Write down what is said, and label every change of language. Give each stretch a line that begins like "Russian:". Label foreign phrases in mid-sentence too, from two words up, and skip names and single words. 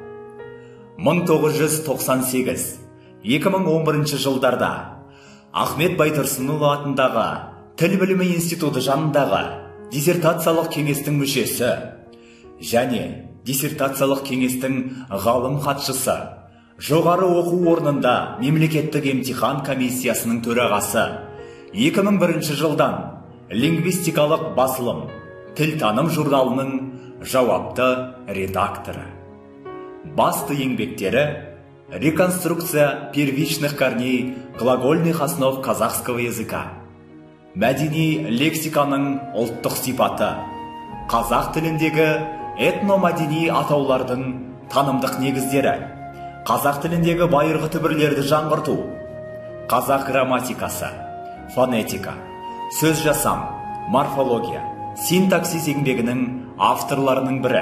Kazakh: 1998-2011 жылдарда Ахмет Байтұрсынұлы атындағы Тіл білімі институты жанындағы диссертациялық кеңестің мүшесі және диссертациялық кеңестің ғалым хатшысы, жоғары оқу орнында мемлекеттік емтихан комиссиясының төрағасы, 2001 жылдан лингвистикалық басылым Тілтаным журналының жауапты редакторы. Басты еңбектері
Russian: «Реконструкция первичных корней глагольных основ казахского языка»,
Kazakh: «Мәдени лексиканың ұлттық сипаты», «Қазақ тіліндегі этномәдени атаулардың танымдық негіздері», «Қазақ тіліндегі байырғы түбірлерді жаңғырту», «Қазақ грамматикасы», «Фонетика», «Сөз жасам», «Морфология», «Синтаксис» еңбегінің авторларының бірі.